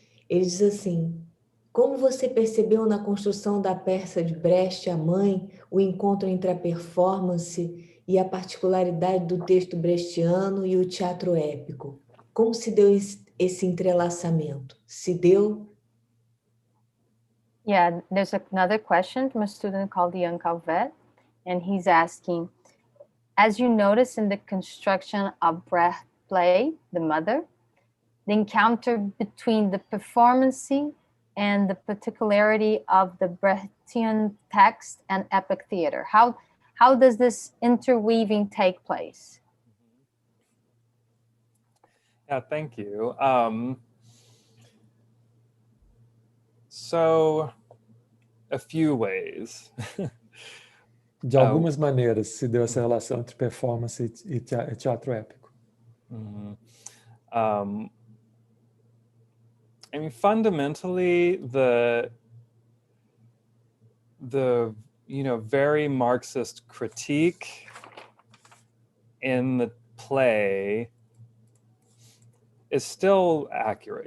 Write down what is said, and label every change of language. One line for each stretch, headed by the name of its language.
Portuguese: Ele diz assim: como você percebeu na construção da peça de Brecht, A Mãe, o encontro entre a performance e a particularidade do texto brechtiano e o teatro épico? Como se deu esse entrelaçamento? Se deu?
English: Yeah, there's another question from a student called Ian Calvet, and he's asking, as you notice in the construction of Brecht play, The Mother, the encounter between the performance and the particularity of the Brechtian text and epic theater. How does this interweaving take place? Yeah, thank you. So, a few ways.
Portuguese: De algumas maneiras se deu essa relação entre performance e teatro épico.
English: I mean, fundamentally, the very Marxist critique in the play is still accurate.